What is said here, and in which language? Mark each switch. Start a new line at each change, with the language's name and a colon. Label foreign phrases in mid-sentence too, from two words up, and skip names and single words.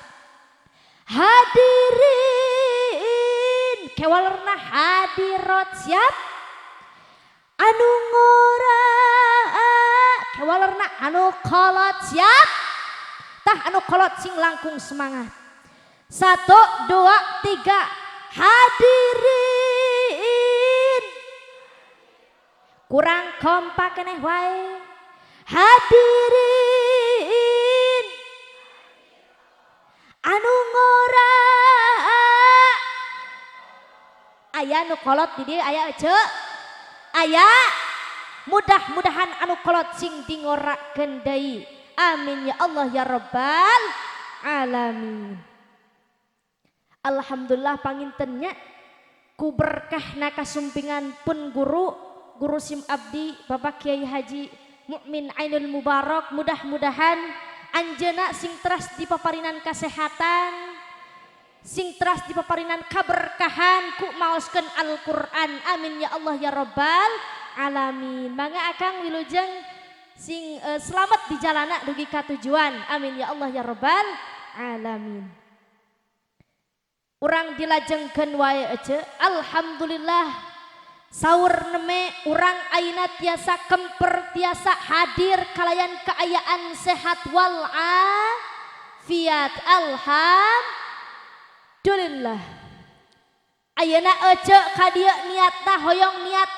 Sundanese: hadirin kewalerna hadirat siap anu ngora kewalerna anu kolot siap tah anu kolot sing langkung semangat 1 2 3 hadirin kurang kompak keneh wae hadirin anu ngora aya nu kolot di dieu aya ece aya mudah-mudahan anu kolot sing dingorakeun deui
Arabic: آمين يا الله يا رب العالمين الحمد لله
Sundanese: pangintennya ku berkahna kasumpingan pun guru sim abdi Bapak Kiai Haji Mukmin Ainul Mubarak mudah-mudahan anjeuna sing teras dipaparinan kesehatan sing teras dipaparinan kaberkahan ku maoskeun Al-Qur'an
Arabic: آمين يا الله يا رب العالمين
Sundanese: mangga akang wilujeng sing selamat di jalana dugi ka tujuan
Arabic: آمين يا الله يا رب العالمين
Sundanese: urang dilajengkeun wae ece alhamdulillah saur neme urang ayeuna tiasa kemper tiasa hadir kalayan kaayaan sehat wal afiat alhamdulillah ayeuna ece ka dieu niatna hoyong niat